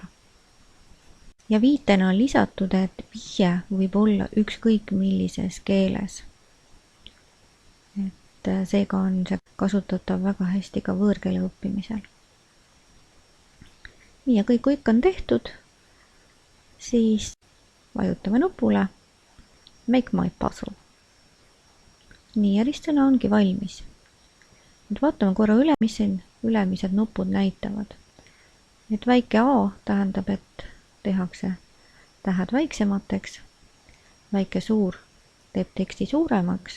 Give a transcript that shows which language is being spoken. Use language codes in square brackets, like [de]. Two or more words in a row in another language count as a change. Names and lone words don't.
[et] Ja viitena on lisatud, et vihje võib olla ükskõik millises keeles. Et seega on see kasutatav väga hästi ka võõrkeele õppimisel. Nii, ja kui kõik on tehtud, siis vajutame nupule [en] Make my puzzle. [et] Nii, ja ristsõna ongi valmis. Nüüd vaatame korra üle, mis siin ülemised nupud näitavad. Et väike A tähendab, et tehakse tähed väiksemateks, väike suur teeb teksti suuremaks.